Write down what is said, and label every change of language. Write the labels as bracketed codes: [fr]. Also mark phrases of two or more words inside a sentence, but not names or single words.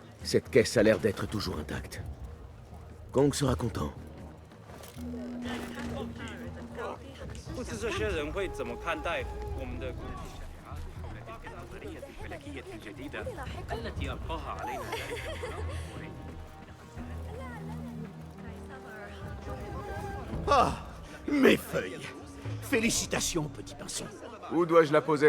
[fr] Cette caisse a l'air d'être toujours intacte. Kong sera content. [zh] 不知这些人会怎么看待我们的 [fr] Ah, mes feuilles. Félicitations, petit pinson. Où dois-je la poser?